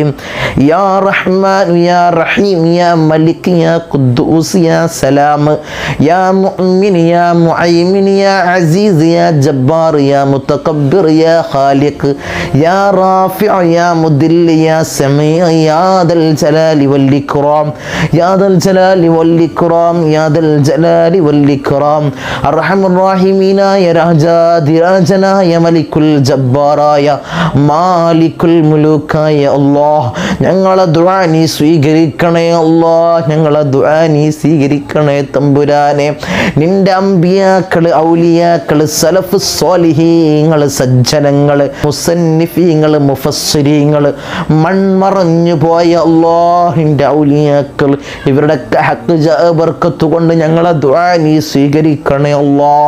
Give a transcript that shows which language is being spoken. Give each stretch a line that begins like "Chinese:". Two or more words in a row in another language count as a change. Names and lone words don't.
Arabic: يا رحمن يا رحيم يا ملك يا قدوس يا سلام يا مؤمن يا معيمن يا عزيز يا جبار يا متكبر يا خالق يا رافع يا مدل يا سميع يا ذا الجلال والإكرام يا ذا الجلال والإكرام يا ذا الجلال والإكرام. أرحم الراحمين يا راجنا يا ملك الجبار يا مالك الملوك يا الله.
Malayalam: ഞങ്ങളെ ദുആ നീ സ്വീകരിക്കണേ അല്ലാഹ്. ഞങ്ങളെ ദുആ നീ സ്വീകരിക്കണേ തമ്പുരാനെ. നിന്റെ അമ്പിയാക്കള്, ഔലിയാക്കള്, സലഫ് സ്വാലിഹീങ്ങൾ, സജ്ജനങ്ങൾ, മുസന്നിഫീങ്ങൾ, മുഫസ്സിരീങ്ങൾ, മൺമറഞ്ഞു പോയ അല്ലാഹിൻ്റെ ഔലിയാക്കൾ, ഇവരുടെ ഹക്ക് ബർക്കത്ത് കൊണ്ട് ഞങ്ങളെ ദുആ നീ സ്വീകരിക്കണേ അല്ലാഹ്.